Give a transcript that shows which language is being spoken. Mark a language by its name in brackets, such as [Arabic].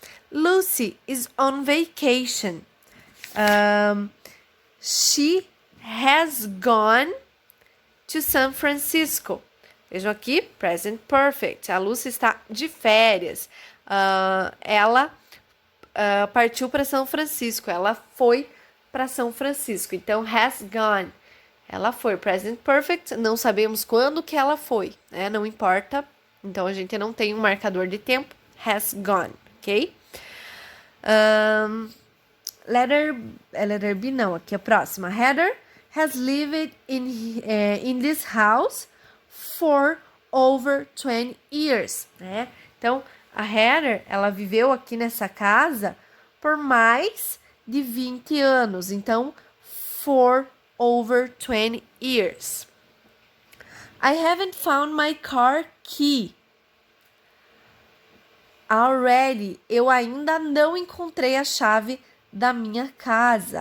[English] Lucy is on vacation. She has gone to San Francisco. [Portuguese] Vejam aqui, present perfect. A Lucy está de férias. Ela partiu para São Francisco. Ela foi para São Francisco. Então, has gone. Ela foi. Present perfect. Não sabemos quando que ela foi, né? Não importa. Então, a gente não tem um marcador de tempo. [English] Has gone, ok? Letter B, [Portuguese] não. Aqui a próxima. [English] Heather has lived in this house for over 20 years, né? [Portuguese] Então, a Heather, ela viveu aqui nessa casa por mais de 20 anos. Então, [English] for over 20 years. I haven't found my car key. [Portuguese] Already, eu ainda não encontrei a chave da minha casa.